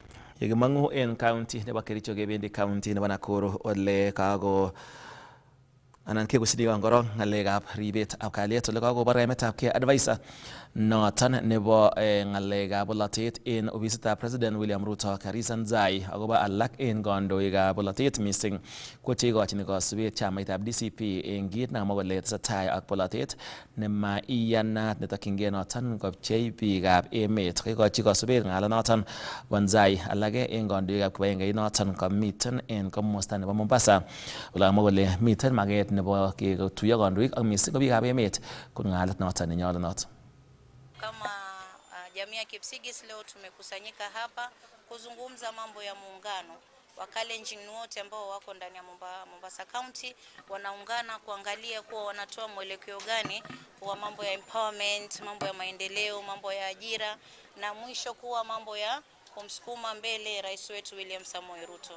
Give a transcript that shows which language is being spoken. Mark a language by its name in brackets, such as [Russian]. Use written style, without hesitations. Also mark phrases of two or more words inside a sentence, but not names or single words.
[Kalenjin] Yekimong'u en county nebo Kericho kebendi county nebo Nakuru ole kako anan kekusini korong ng'alekab ribetab kalyet ole kakobar emetab advisor noton nebo ng'alekab bolotet en ofisitab President William Ruto Karisa Nzai akobo alak en kandoikab bolotet mising ko cheikochin kasubet chamaitab DCP en kit nekamwa kole tesetai ak bolotet nemaiyanat netokyingei noton kopchei biikab emet. Kaikochi kasubet ng'alanoton Nzai alake en kandoikab kibagengeit noton komiten en komosta nebo Mombasa ole kamwa kole miten maget nebo ketuiyo kandoik ak mising ko biikab emet kun ng'alet noton nenyolunot. [Swahili] Kama jamii ya Kipsigis leo tumekusanyika hapa kuzungumza mambo ya muungano. Wakalenjin wote ambao wako ndani ya Mombasa County wanaungana kuangalia kuwa wanatoa mwelekeo gani wa mambo ya empowerment, mambo ya maendeleo, mambo ya ajira na mwisho kuwa mambo ya kumsukuma mbele rais wetu William Samoei Ruto.